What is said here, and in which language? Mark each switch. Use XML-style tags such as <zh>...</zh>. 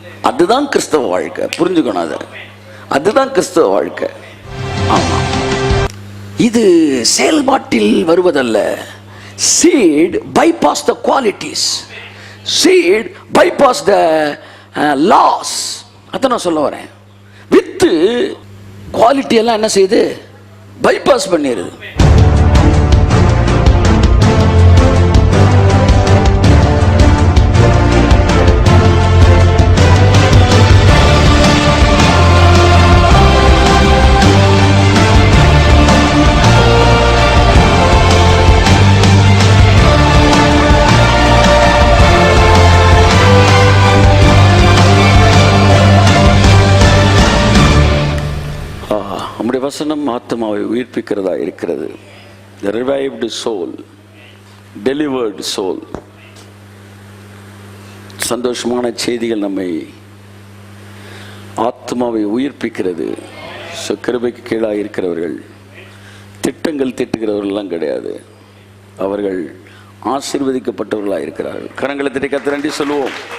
<ta>அதுதான் கிறிஸ்தவ வாழ்க்கை. புரிஞ்சுக்கணும், அதுதான் கிறிஸ்தவ வாழ்க்கை. ஆமா, இது செயல்பாட்டில் வருவதல்ல.</ta> <en>seed bypass the qualities, seed bypass the laws.</en> <ta>அத நான் சொல்ல வரேன். வித்து குவாலிட்டி எல்லாம் என்ன செய்யுது? பைபாஸ் பண்ணிடுது. வசனம் ஆத்மாவை உயிர்ப்பிக்கிறதா இருக்கிறது.</ta> <en>The revived soul, delivered soul.</en> <ta>சந்தோஷமான செய்திகள் நம்மை ஆத்மாவை உயிர்ப்பிக்கிறது. கிருபைக்கு கீழாக இருக்கிறவர்கள் திட்டங்கள் திட்டுகிறவர்கள்லாம் கிடையாது, அவர்கள் ஆசீர்வதிக்கப்பட்டவர்களாக இருக்கிறார்கள். கரங்களை தட்டி கர்த்தருக்கு நன்றி சொல்லுவோம்.</ta>